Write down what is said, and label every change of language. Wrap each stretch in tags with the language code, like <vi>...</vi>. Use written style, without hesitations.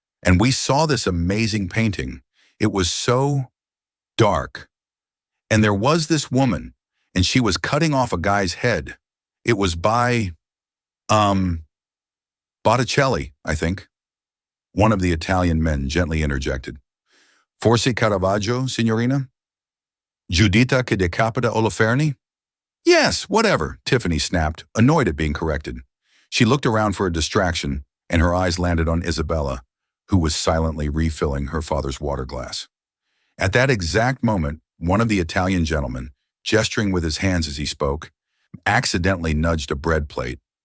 <en>And we saw this amazing painting. It was so dark. And there was this woman, and she was cutting off a guy's head. It was by, Botticelli, I think. One of the Italian men gently interjected.</en> <it>Forse Caravaggio, signorina? Giuditta che decapita Oloferni?</it> <en>Yes, whatever, Tiffany snapped, annoyed at being corrected. She looked around for a distraction, and her eyes landed on Isabella, who was silently refilling her father's water glass. At that exact moment, one of the Italian gentlemen, gesturing with his hands as he spoke, accidentally nudged a bread plate.</en>